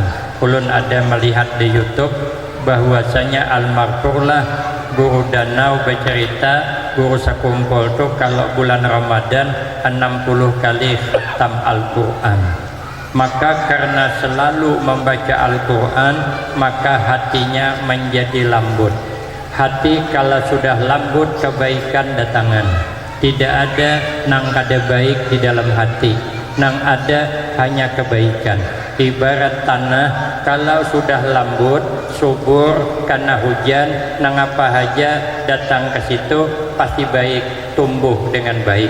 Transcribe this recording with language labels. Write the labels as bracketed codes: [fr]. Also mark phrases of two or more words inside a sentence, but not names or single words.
[id] Ulun ada melihat di YouTube bahwasanya almarhumlah guru Danau bercerita, guru sekumpul itu kalau bulan Ramadan 60 kali khatam Al-Quran. Maka karena selalu membaca Al-Quran, maka hatinya menjadi lembut. Hati kalau sudah lembut, kebaikan datangan. Tidak ada nang kada baik di dalam hati, nang ada hanya kebaikan. Ibarat tanah kalau sudah lembut, subur karena hujan, nang apa saja datang ke situ pasti baik, tumbuh dengan baik.